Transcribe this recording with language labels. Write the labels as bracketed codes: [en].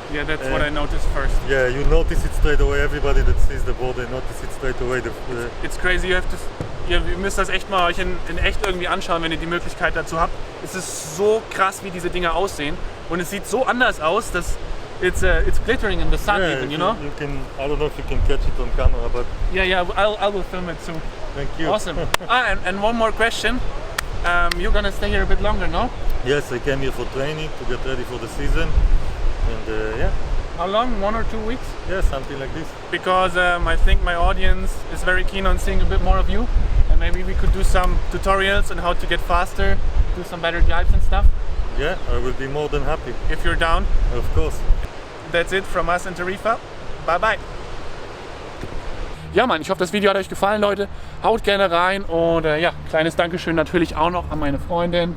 [en] Yeah, that's what I noticed first. Yeah, you notice it straight away. Everybody that sees the board, they notice it straight away. It's crazy. [de] Ihr müsst das echt mal euch in echt irgendwie anschauen, wenn ihr die Möglichkeit dazu habt. Es ist so krass, wie diese Dinger aussehen. Und es sieht so anders aus, dass [en] it's glittering in the sun, even, you know? You can. I don't know if you can catch it on camera, but yeah, I will film it soon. Thank you. Awesome. And one more question. You're gonna stay here a bit longer, no? Yes, I came here for training to get ready for the season, and yeah. How long? 1 or 2 weeks? Yeah, something like this. Because I think my audience is very keen on seeing a bit more of you, and maybe we could do some tutorials on how to get faster, do some better dives and stuff. Yeah, I will be more than happy. If you're down. Of course. That's it from us in Tarifa. Bye bye. [de] Ja, Mann, ich hoffe, das Video hat euch gefallen, Leute. Haut gerne rein und ja, kleines Dankeschön natürlich auch noch an meine Freundin.